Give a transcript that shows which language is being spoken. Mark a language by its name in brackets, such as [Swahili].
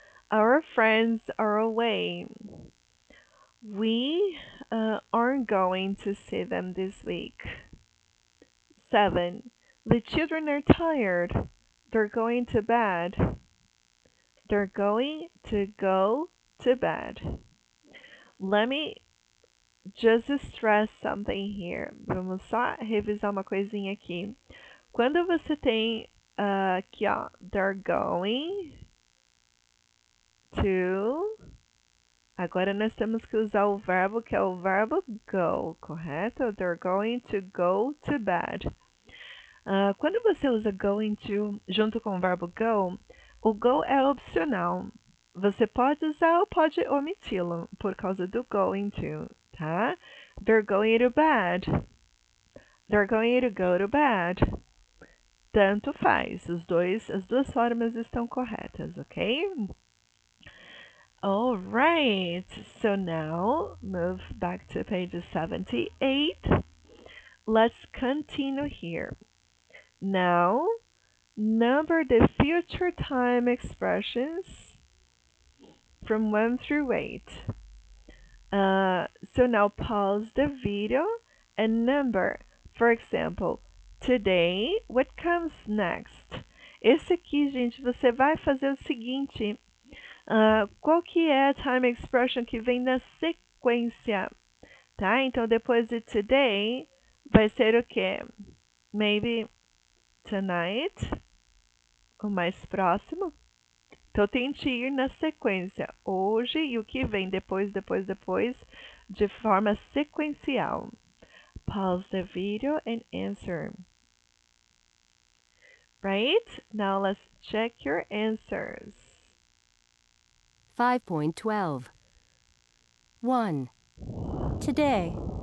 [English] Our friends are away. We aren't going to see them this week. 7. The children are tired. They're going to bed. They're going to go to bed. Let me just stress something here. [Portuguese] Vamos só revisar uma coisinha aqui. Quando você tem aqui, ó, [English] they're going to. [Portuguese] Agora nós temos que usar o verbo que é o verbo go, correto? [English] They're going to go to bed. [Portuguese] Quando você usa going to junto com o verbo go, o go é opcional. Você pode usar ou pode omiti-lo por causa do going to, tá? [English] They're going to bed. They're going to go to bed. [Portuguese] Tanto faz. As duas formas estão corretas, ok? [English] Alright, so now move back to page 78. Let's continue here. Now, number the future time expressions from 1 through 8. So now pause the video and number. For example, today, what comes next? [Portuguese] Esse aqui, gente, você vai fazer o seguinte. Qual que é a time expression que vem na sequência? Tá? Então, depois de today, vai ser o quê? [English] Maybe tonight, [Portuguese] o mais próximo. Então tente ir na sequência. Hoje e o que vem depois, de forma sequencial. [English] Pause the video and answer. Right? Now let's check your answers. 5.12. 1. Today.